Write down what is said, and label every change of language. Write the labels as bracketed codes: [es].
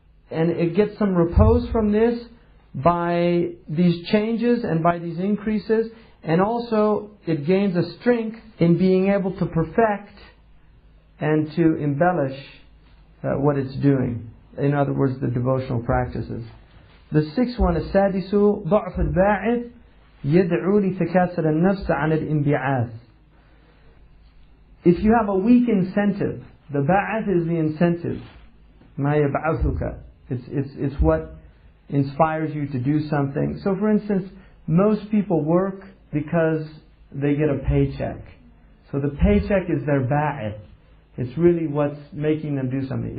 [en] And it gets some repose from this by these changes and by these increases. And also it gains a strength in being able to perfect and to embellish what it's doing. In other words, the devotional practices. The sixth one, [ar] السادس ضعف الباعث يدعو لتكاسل النفس عن الانبعاث. [en] If you have a weak incentive, the ba'ath is the incentive. [ar] ما يبعثك. [en] It's what inspires you to do something. So for instance, most people work because they get a paycheck. So the paycheck is their ba'ath. It's really what's making them do something.